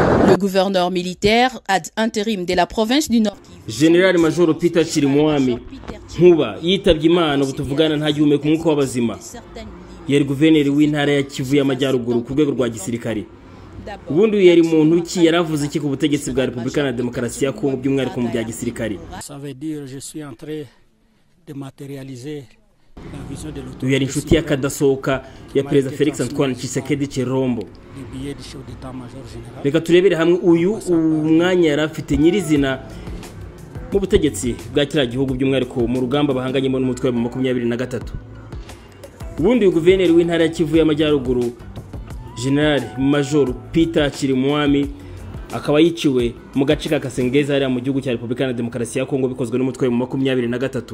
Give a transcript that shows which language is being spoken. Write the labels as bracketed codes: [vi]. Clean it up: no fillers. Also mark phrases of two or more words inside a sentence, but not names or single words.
[fr] Le gouverneur militaire ad intérim de la province du Nord [rw] General Major Peter Chirimwami Nkuba yitabye Imana ubu tuvugana nta gihumeka umwuka w'abazima. Yari guverineri w'intara ya Kivu y'Amajyaruguru ku rwego rwa gisirikare. Ubundi yari muntu ki yaravuze iki ku butegetsi bwa Repubulika na Demokarasi ya Kongo by'umwihariko mu bya gisirikare. [fr] Ça veut dire je suis en train de matérialiser la vision de l'autorité. [rw] Yari inshuti y'akadasohoka ya Perezida Felix Antoine Tshisekedi Tshilombo. Reka turebere hamwe uyu umwanya yari afite nyirizina mu butegetsi bwa kiriya gihugu by'umwihariko mu rugamba bahanganyemo n'umutwe wa 23. Ubundi guverineri w'intara ya Kivu y'Amajyaruguru General Major Peter Chirimwami akaba yiciwe mu gace ka Kasengeza ari mu gihugu cya Repubulika na Demokarasi ya Kongo bikozwe n'umutwe wa 23.